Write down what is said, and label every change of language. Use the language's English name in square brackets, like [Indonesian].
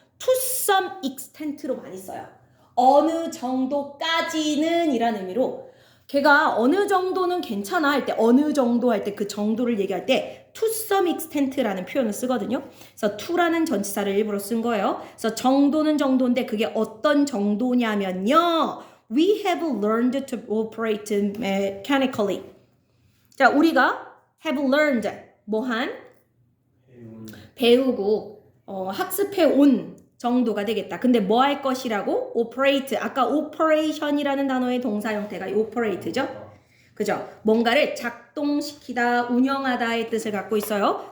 [Korean] to some extent 로 많이 써요. 어느 정도까지는 이라는 의미로 걔가 어느 정도는 괜찮아 할 때 어느 정도 할 때 그 정도를 얘기할 때 to some extent라는 표현을 쓰거든요. 그래서 to라는 전치사를 일부러 쓴 거예요. 그래서 정도는 정도인데 그게 어떤 정도냐면요. [English] We have learned to operate mechanically. [Korean] 자, 우리가 have learned 뭐한? 배우고 학습해 온 정도가 되겠다. 근데 뭐 할 것이라고? operate. 아까 operation이라는 단어의 동사 형태가 operate죠. 그죠? 뭔가를 작동시키다, 운영하다의 뜻을 갖고 있어요.